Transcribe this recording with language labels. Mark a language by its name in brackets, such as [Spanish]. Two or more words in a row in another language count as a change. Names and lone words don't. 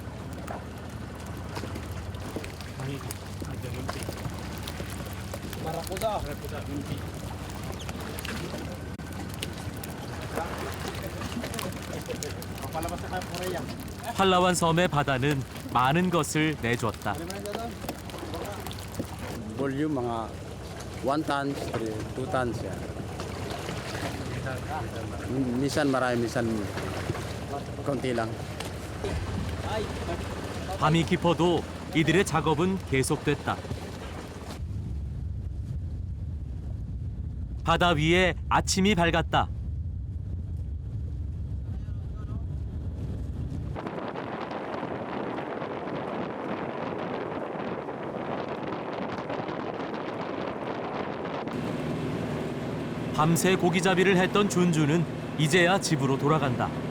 [Korean] 팔라완 섬의 바다는 많은 것을 내줬다. [Filipino] Volume mga 1 tons, 2 tons yan. Minsan marami, minsan konti lang. [Korean] 밤이 깊어도 이들의 작업은 계속됐다. 바다 위에 아침이 밝았다. 밤새 고기잡이를 했던 준준은 이제야 집으로 돌아간다.